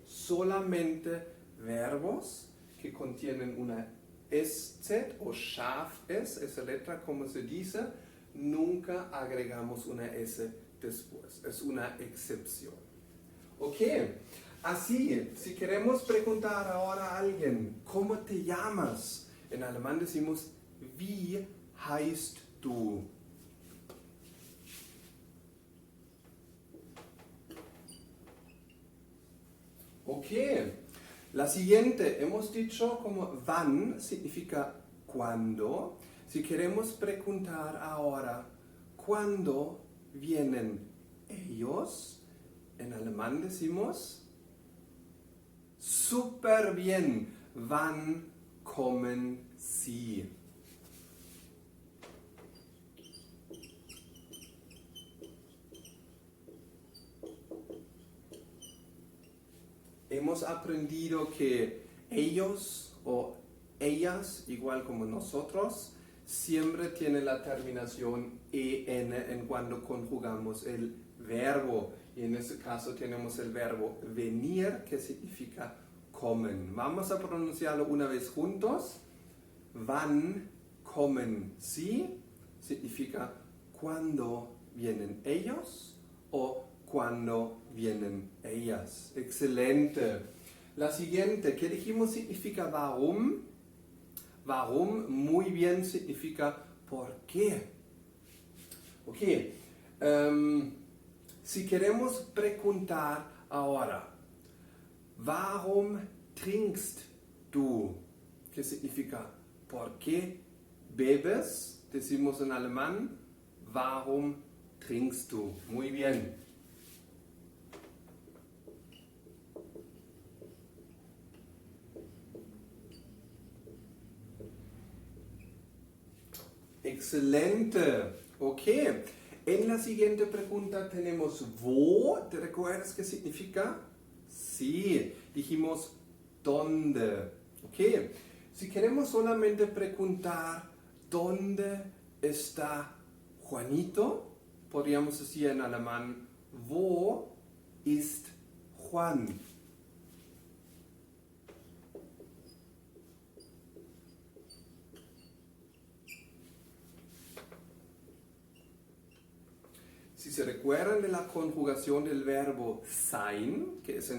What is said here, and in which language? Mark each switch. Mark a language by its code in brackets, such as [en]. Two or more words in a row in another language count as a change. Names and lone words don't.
[es] Solamente verbos que contienen una SZ o [de] scharf S, [es] esa letra como se dice, nunca agregamos una S después. Es una excepción. Ok, así, si queremos preguntar ahora a alguien, ¿cómo te llamas? En alemán decimos, [de] wie heißt du? [es] Ok, la siguiente, hemos dicho como wann significa cuándo. Si queremos preguntar ahora, ¿cuándo vienen ellos? En alemán decimos, super bien, [de] wann kommen sie? [es] Hemos aprendido que ellos o ellas, igual como nosotros, siempre tienen la terminación en en cuando conjugamos el verbo. Y en este caso tenemos el verbo venir, que significa kommen. Vamos a pronunciarlo una vez juntos. [de] Wann kommen sie? [es] Significa cuándo vienen ellos o cuando vienen ellas. Excelente. La siguiente, ¿qué dijimos? Significa warum. Warum, muy bien, significa por qué. Ok. Si queremos preguntar ahora, [de] warum trinkst du? [es] ¿Qué significa? ¿Por qué bebes? Decimos en alemán, [de] warum trinkst du? [es] Muy bien. Excelente. Ok. En la siguiente pregunta tenemos wo. ¿Te recuerdas qué significa? Sí. Dijimos dónde. Ok. Si queremos solamente preguntar dónde está Juanito, podríamos decir en alemán, [de] wo ist Juan? [es] Si se recuerdan de la conjugación del verbo sein, que es en